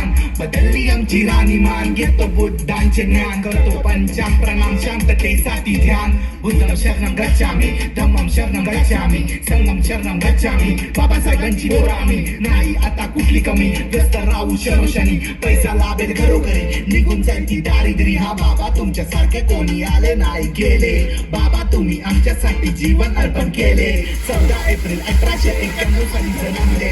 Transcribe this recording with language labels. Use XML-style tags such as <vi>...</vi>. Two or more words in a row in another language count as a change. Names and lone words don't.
<mr>बदलली आमची राणीमान. घेतो बुद्धांचे ज्ञान. करतो पंचांग प्रणाम शांततेसाठी ध्यान.</mr> <pi>बुद्धं शरणं गच्छामी. धम्मं शरणं गच्छामी. संगम शरणं गच्छामी.</pi> <mr>बाबासाहेबांची पोरं आम्ही नाही आता कुठली कमी. व्यस्त राहू शरोशनी पैसा लाभेल घरोघरी. निघून जाईल ती दारिद्र्य. हा बाबा तुमच्यासारखे कोणी आले नाही गेले. बाबा तुम्ही आमच्यासाठी जीवन अर्पण केले. 14 एप्रिल 1891 साली जन्मले.</mr>